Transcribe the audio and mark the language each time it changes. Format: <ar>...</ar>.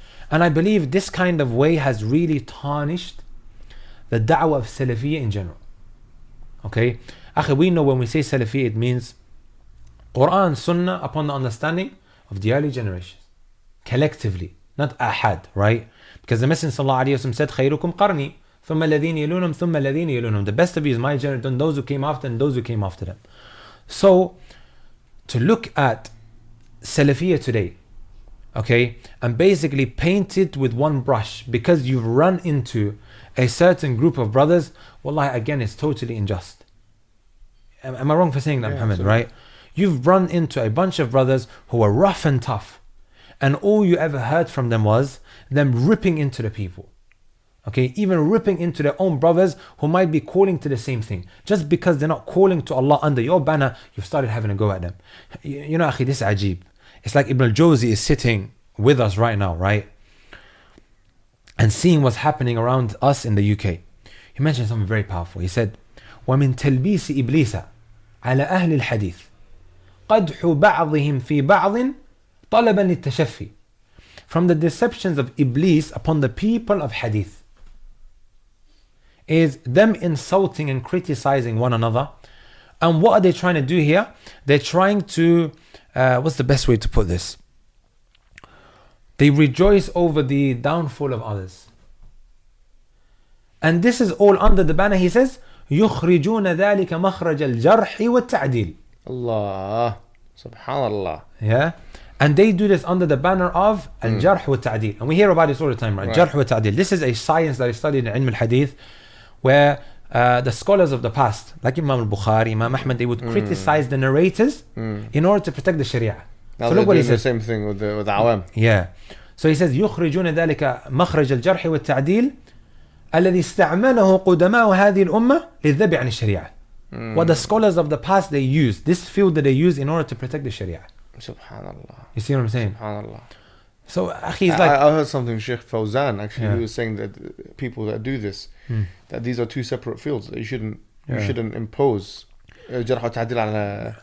<en>And I believe this kind of way has really tarnished the da'wah of Salafiyya in general. Okay? Akhi, we know when we say Salafiyya, it means Quran, Sunnah upon the understanding of the early generations. Collectively. not ahad, right? Because the Messenger ﷺ said,</en> <ar>خيركم قرني ثم الذين يلونهم ثم الذين يلونهم.</ar> <en>The best of you is my generation, then those who came after and those who came after them. So, to look at Salafiyah today, okay, and basically paint it with one brush because you've run into a certain group of brothers, wallahi, again, it's totally unjust. Am I wrong for saying that, Mohammed, right? You've run into a bunch of brothers who are rough and tough, and all you ever heard from them was them ripping into the people. Okay, even ripping into their own brothers who might be calling to the same thing. Just because they're not calling to Allah under your banner, you've started having a go at them. You know, akhi, this is ajib. It's like Ibn al-Jawzi is sitting with us right now, right? And seeing what's happening around us in the UK. He mentioned something very powerful. He said,</en> <ar>وَمِن تَلْبِيسِ إِبْلِيسَ عَلَى أَهْلِ الْحَدِيثِ قَدْحُ بَعْضِهِمْ فِي بَعْضٍ طَلَبًا لِلتَّشَفِّي.</ar> <en>From the deceptions of Iblis upon the people of Hadith is them insulting and criticizing one another. And what are they trying to do here? They're trying to, what's the best way to put this? They rejoice over the downfall of others. And this is all under the banner, he says,</en> <ar>يخرجون ذلك مخرج الجرح والتعديل.</ar> <en>Allah, subhanallah. Yeah, and they do this under the banner of al-jarh wa ta'dil, and we hear about this all the time, right? Jarh wa ta'dil. This is a science that is studied in ilm al-hadith, where the scholars of the past, like Imam al-Bukhari, Imam Ahmad, they would criticize the narrators in order to protect the Sharia. Now so look what he says. The same thing with the awam. Yeah. So he says,</en> <ar>يخرجون ذلك مخرج الجرح والتعديل الذي استعمله قدماء هذه الأمة للذب عن الشريعة.</ar> <en>What the scholars of the past they use, this field that they use in order to protect the Sharia. Subhanallah. You see what I'm saying? Subhanallah. So akhi, it's like I heard something Sheikh Fawzan actually, he was saying that people that do this, that these are two separate fields. That you shouldn't impose jarh wa ta'dil ala.</en>